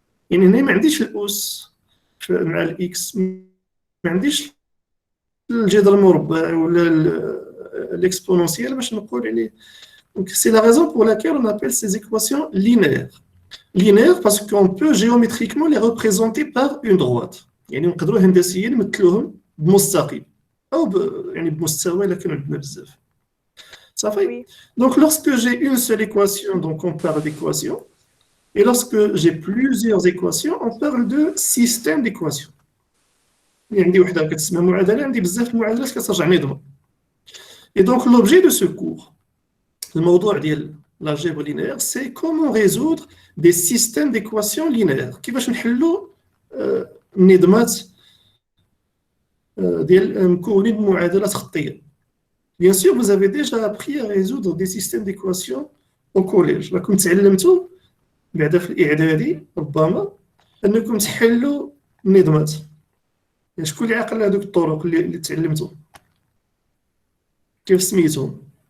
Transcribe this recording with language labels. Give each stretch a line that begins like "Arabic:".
Arabic: يعني هنا ما عنديش الأس مع الإكس، ما عنديش الجذر المربع ولا l'exponentielle باش نقول عليه.
French: Donc c'est la raison pour laquelle on appelle ces équations linéaires. Linéaires parce qu'on peut géométriquement les représenter par une droite.
Arabic: يعني نقدروا هندسيا نمثلوهم بمستقيم أو يعني بمستوى لكن عندنا بزاف. صافي.
French: Donc lorsque j'ai une seule équation, donc on parle d'équation. Et lorsque j'ai plusieurs équations, on parle de système d'équations.
Arabic: عندي وحده كتسمى معادله، عندي بزاف المعادلات كترجع نظام.
French: Et donc l'objet de ce cours,
Arabic: الموضوع ديال
French: l'algèbre linéaire, c'est comment résoudre des systèmes d'équations linéaires.
Arabic: كيفاش نحلوا النظامات ديال مكونين بمعادلات خطيه.
French: Bien sûr, vous avez déjà appris à résoudre des systèmes d'équations au collège.
Arabic: راكم تعلمتوا بعدا في الإعدادي ربما أنكم تحلوا النظامات. شكون اللي عقل هذوك الطرق اللي تعلمتوا؟ كيف سميتهم؟